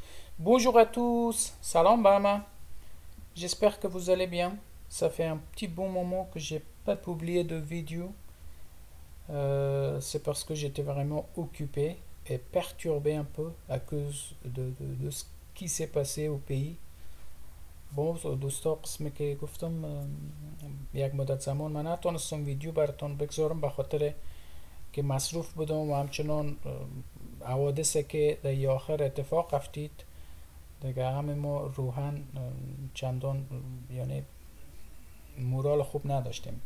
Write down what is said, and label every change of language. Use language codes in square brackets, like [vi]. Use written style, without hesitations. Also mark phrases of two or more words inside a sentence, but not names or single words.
[fr] Bonjour à tous, salam Bama. J'espère que vous allez bien. Ça fait un petit bon moment que j'ai pas publié de vidéo. C'est parce que j'étais vraiment occupé et perturbé un peu à cause de ce qui s'est passé au pays. [fa] bon دوستا قسمی که گفتم یک مدت زمان من نتونستم ویدیو براتون بگذارم به خاطر که مصروف بودم و همچنان حوادثی که در آخر اتفاق افتید دیگه همه ما روحاً چندان یعنی مورال خوب نداشتیم.